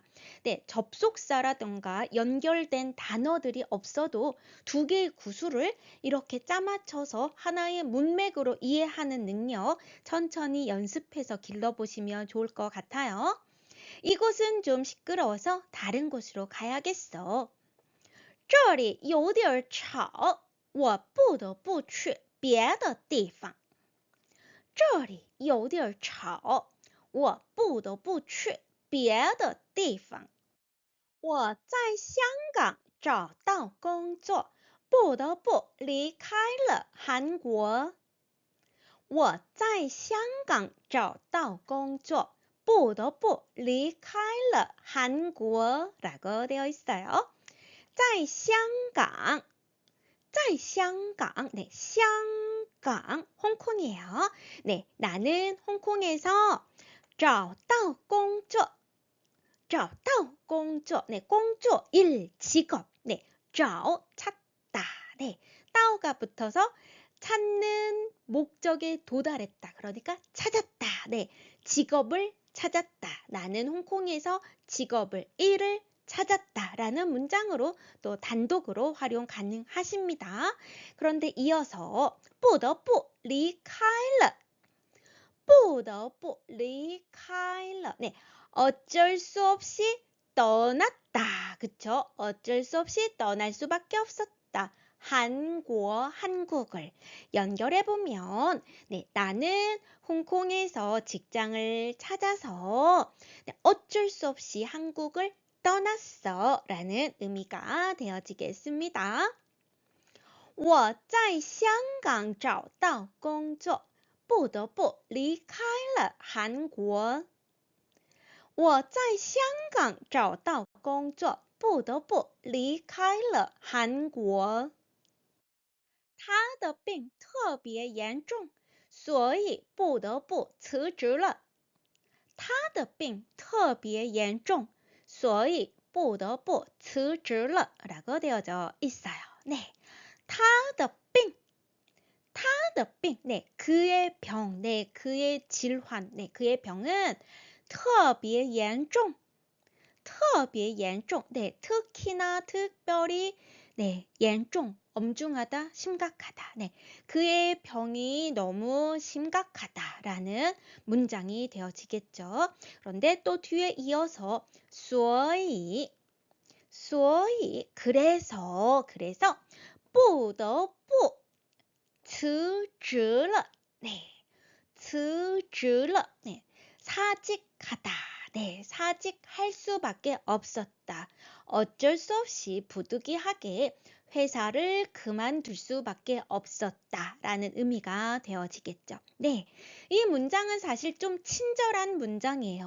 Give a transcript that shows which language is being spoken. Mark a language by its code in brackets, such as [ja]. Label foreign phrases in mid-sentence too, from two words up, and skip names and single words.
[ko] 네, 접속사라던가 연결된 단어들이 없어도 두 개의 구수를 이렇게 짜맞춰서 하나의 문맥으로 이해하는 능력 천천히 연습해서 길러보시면 좋을 것 같아요. 이곳은 좀 시끄러워서 다른 곳으로 가야겠어. [zh] 这里有点吵，我不得不去别的地方。这里有点吵，我不得不去别的地方。我在香港找到工作，不得不离开了韩国。我在香港找到工作，不得不离开了韩国。 [ko] 라고 되어 있어요. [zh] 在香港, 在香港, 네, 香港, [ko] 홍콩이에요. 네, 나는 홍콩에서 [zh] 找到工作, 找到工作, [ko] 네, 工作, 일, 직업, 네, 找, 찾다, 네, 到가 붙어서 찾는 목적에 도달했다. 그러니까 찾았다. 네, 직업을 찾았다. 나는 홍콩에서 직업을, 일을 찾았다라는 문장으로 또 단독으로 활용 가능하십니다. 그런데 이어서 [zh] 不得不离开了. 不得不离开了. [ko] 네, 어쩔 수 없이 떠났다. 그쵸? 어쩔 수 없이 떠날 수밖에 없었다. 한국을 연결해보면, 네, 나는 홍콩에서 직장을 찾아서 어쩔 수 없이 한국을 떠났어 라는 의미가 되어지겠습니다. [zh] 我在香港找到工作，不得不离开了韩国。我在香港找到工作，不得不离开了韩国。他的病特别严重， 所以不得不辞职了。他的病特别严重，所以不得不辞职了. [ko] 라고 되어져 있어요. 네, [zh] 他的病, 他的病, [ko] 네, 그의 병, 네, 그의 질환, 네, 그의 병은 [zh] 特别严重, 特别严重, [ko] 네, 특히나 특별히, 네, [zh] 严重, [ko] 엄중하다, 심각하다. 네, 그의 병이 너무 심각하다라는 문장이 되어지겠죠. 그런데 또 뒤에 이어서 所以 그래서 [zh] 不得不辞职了. 네, 辞职了. [ko] 네, 사직하다. 네, 사직할 수밖에 없었다. 어쩔 수 없이 부득이하게 회사를 그만둘 수밖에 없었다라는 의미가 되어지겠죠. 네, 이 문장은 사실 좀 친절한 문장이에요.